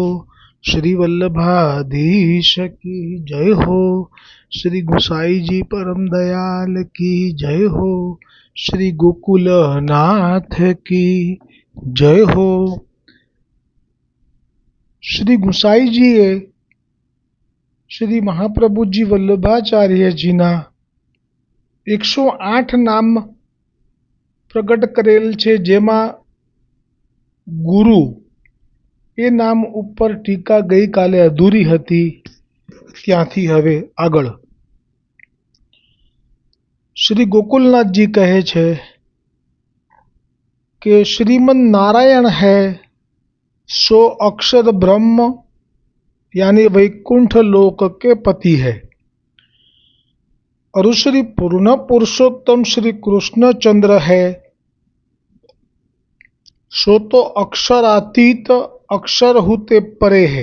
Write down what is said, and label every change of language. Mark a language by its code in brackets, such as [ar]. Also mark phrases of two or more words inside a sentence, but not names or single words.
[hi] श्री वल्लभाधीश की जय हो। श्री गुसाई जी परम दयाल की जय हो। श्री गोकुल नाथ की जय हो। [gu] श्री गुसाई जीए શ્રી મહાપ્રભુજી વલ્લભાચાર્યજીના 108 નામ પ્રગટ કરેલ છે, જેમાં ગુરુ એ નામ ઉપર ટીકા ગઈકાલે અધૂરી હતી, ત્યાંથી હવે આગળ [hi] શ્રી ગોकुलनाथ जी [gu] કહે છે કે [hi] श्रीमन नारायण है सो अक्षर ब्रह्म यानी वैकुंठ लोक के पति है, और श्री पूर्ण पुरुषोत्तम श्री कृष्ण चंद्र है सो तो अक्षरातीत अक्षर होते परे है।